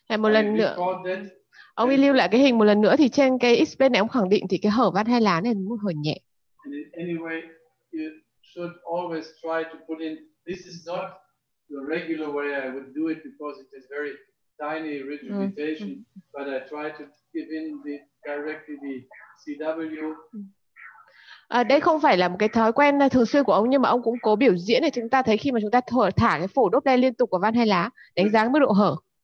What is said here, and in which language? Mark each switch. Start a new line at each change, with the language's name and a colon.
Vietnamese: Một lần nữa, ông đi lưu lại cái hình một lần nữa thì trên cái X-plane này ông khẳng định thì cái hở van hai lá này nó hở nhẹ.
English: And in any way, you should always try to put in. This is not the regular way I would do it because it is very tiny regurgitation, but I try to give in directly the CW.
Vietnamese: Đây không phải là một cái thói quen thường xuyên của ông, nhưng mà ông cũng cố biểu diễn để chúng ta thấy khi mà chúng ta thả cái phổ Doppler liên tục vào van hai lá, đánh giá mức độ hở.